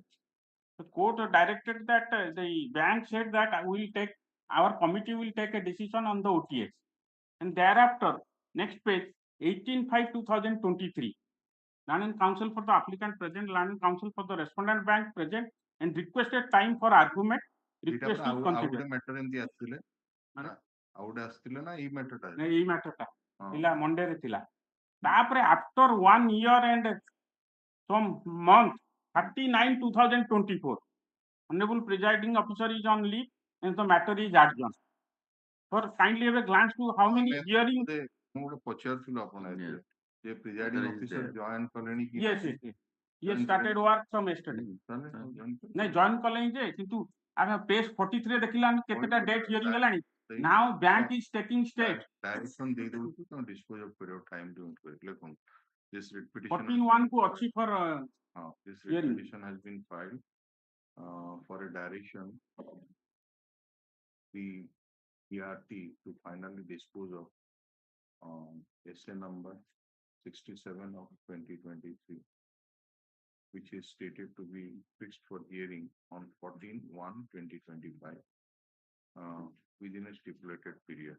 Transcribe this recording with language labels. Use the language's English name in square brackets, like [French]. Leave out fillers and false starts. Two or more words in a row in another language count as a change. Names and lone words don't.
[English] The court directed that the bank said that our committee will take a decision on the OTS. And thereafter, next page, 18/5/2023. Land and counsel for the applicant present, land and counsel for the respondent bank present, and requested time for argument. Request is considered. [Odia] matter ଏମିତି ଆସିଥିଲେ ଆଉ ଗୋଟେ ଆସିଥିଲେ ନା ଏଇ matter ଟା? ଏଇ matter ଟା ଥିଲା Monday ରେ ଥିଲା। ତାପରେ [English] after 1 year and some month, 39/2024, Honorable Presiding Officer is on leave and the matter is adjourned. For kindly have a glance to how many hearings. [Odia] ମୁଁ ଗୋଟେ ପଚାରୁଥିଲି ଆପଣ ଯେ [English] presiding officer [Odia] join କଲେଣି କି? [English] Yes. He started work from yesterday. [Odia] ନାଇଁ join କଲେଣି ଯେ କିନ୍ତୁ ଆମେ page 43 ଦେଖିଲା କେତେଟା [English] date hearing [Odia] ହେଲାଣି. [English] Now bank is taking steps. [Odia] Direction ଦେଇ ଦଉଛୁ ତ [English] dispose of period time to [Odia] ଲେଖନ୍ତୁ. [English] This writ petition [Odia] 14/1 କୁ ଅଛି for [English] this writ petition has been filed for a direction the ERT to finally dispose of essay number 67 of 2023, which is stated to be fixed for hearing on 14/1/2025 within a stipulated period.